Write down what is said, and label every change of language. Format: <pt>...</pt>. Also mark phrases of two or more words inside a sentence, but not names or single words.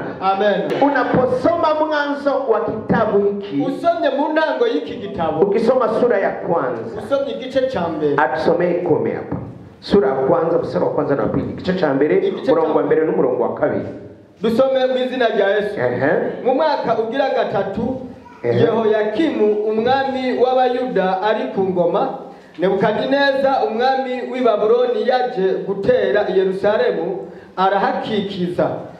<sw>Amen. Unaposoma mwanzo wa kitabu hiki,</sw> <rn>Usomye mu ntango y'iki gitabo,</rn> <sw>ukisoma sura ya kwanza,</sw> <rn>usomye igice cha mbere,</rn> <sw>atusomee kome hapa. Sura ya kwanza mstari wa kwanza na pili,</sw> <rn>igice cha mbere murongo wa mbere n'umurongo wa kabiri. dusome mu izina rya Yesu. Mu mwaka ugira gatatu Yehoyakimu umwami w'Abayuda ari ku ngoma, Nebukadineza umwami w'i Babuloni yaje gutera Yerusalemu arahakikiza.</rn>